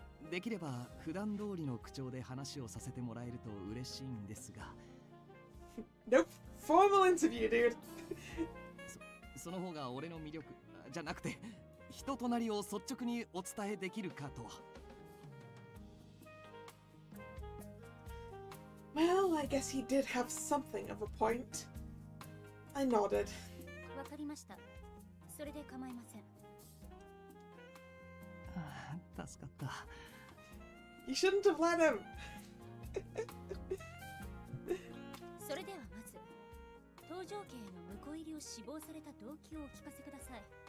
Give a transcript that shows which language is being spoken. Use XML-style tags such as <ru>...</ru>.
<ja>できれば普段通りの口調で話をさせてもらえると嬉しいんですが。</ja> <en>Nope, formal interview, dude.</en> <ja>その方が俺の魅力じゃなくて人となりを率直にお伝えできるかと。</ja> <en>Well, I guess he did have something of a point. I nodded.</en> <ja>わかりました。それで構いません。助かった。</ja> <en>You shouldn't have let him.</en> <ja>それではまず搭乗券への婿入りを志望された動機をお聞かせください。</ja>